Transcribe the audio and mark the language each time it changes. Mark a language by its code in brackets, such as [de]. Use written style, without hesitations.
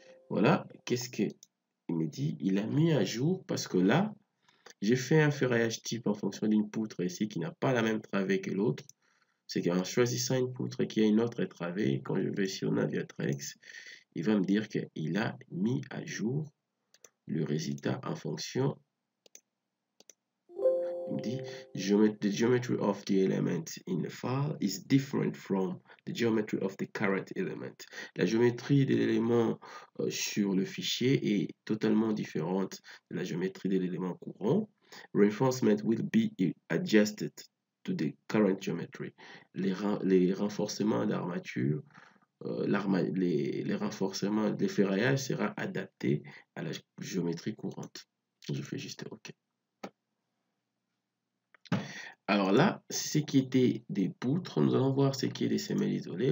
[fr] Voilà, qu'est-ce qu'il me dit? Il a mis à jour parce que là, j'ai fait un ferraillage type en fonction d'une poutre ici qui n'a pas la même travée que l'autre. C'est qu'en choisissant une poutre qui a une autre travée, quand je vais sur Naviatrex, il va me dire qu'il a mis à jour le résultat en fonction. Il me dit [en] the geometry of the element in the file is different from the geometry of the current element. [fr] La géométrie de l'élément sur le fichier est totalement différente de la géométrie de l'élément courant. [en] Reinforcement will be adjusted to the current geometry. [fr] Les renforcements d'armature, les renforcements de ferraillage sera adapté à la géométrie courante. Je fais juste OK. Alors là, ce qui était des poutres, nous allons voir ce qui est des semelles isolées.